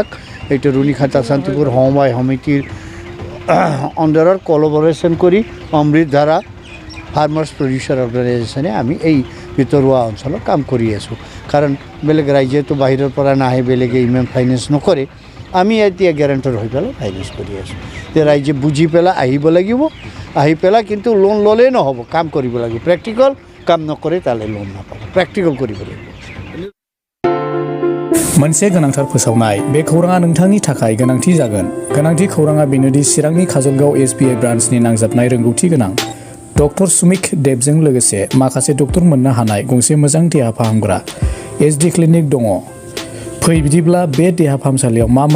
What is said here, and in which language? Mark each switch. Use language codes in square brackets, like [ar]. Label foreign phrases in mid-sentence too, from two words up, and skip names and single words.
[as] এইটো ৰুণিখাতা শান্তিপুৰ সমবায় সমিতিৰ আণ্ডাৰত কলাবৰেশ্যন কৰি অমৃতধাৰা ফাৰ্মাৰ্ছ প্ৰডিউচাৰ অৰ্গেনাইজেশ্যনে আমি এই ভিতৰুৱা অঞ্চলত কাম কৰি আছোঁ কাৰণ বেলেগ ৰাজ্যতো বাহিৰৰ পৰা নাহে বেলেগে ইমান ফাইনেন্স নকৰে আমি এতিয়া গেৰাণ্টৰ হৈ পেলাই ফাইনেন্স কৰি আছোঁ যে ৰাইজে বুজি পেলাই আহিব লাগিব আহি পেলাই কিন্তু লোন ল'লেই নহ'ব কাম কৰিব লাগিব প্ৰেক্টিকেল কাম নকৰে তালে লোন নাপাব প্ৰেক্টিকেल কৰিব লাগিব [brx] मोनसे गोनांथार फोसावनाय बे खौराङा नोंथांनि थाखाय गोनांथि जागोन गोनांथि खौराङा बेनोदि चिरांनि काजलगाव एसबिआइ ब्रान्चनि नांजाबनाय रोंगौथि गोनां डक्टर सुमिक देबजों लोगोसे माखासे डक्टर मोननो हानाय गंसे मोजां देहा फाहामग्रा एसडि क्लिनिक दङ फै बिदिब्ला बे देहा फाहामसालियाव मा